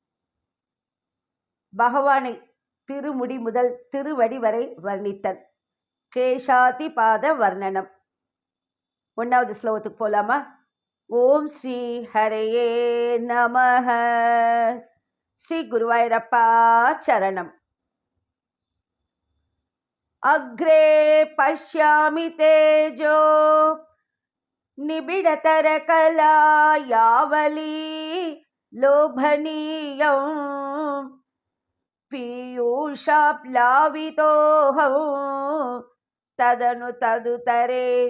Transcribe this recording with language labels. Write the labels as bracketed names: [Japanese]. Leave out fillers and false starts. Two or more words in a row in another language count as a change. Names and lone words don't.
[Tamil] பகவானை திருமுடி முதல் திருவடி வரை வர்ணித்தல். [Sanskrit] केशादि पाद वर्णनम्. [Tamil] 1வது ஸ்லோகத்துக்கு போலாமா? [Sanskrit] ॐ श्री हरये नमः. [Tamil] ஸ்ரீ குருவாயூரப்பா சரணம். [Sanskrit] अग्रे पश्यामि तेजो निबिडतरकला यावली लोभनीयं पीयूषाप्लावितोऽहं तदनु तदुतरे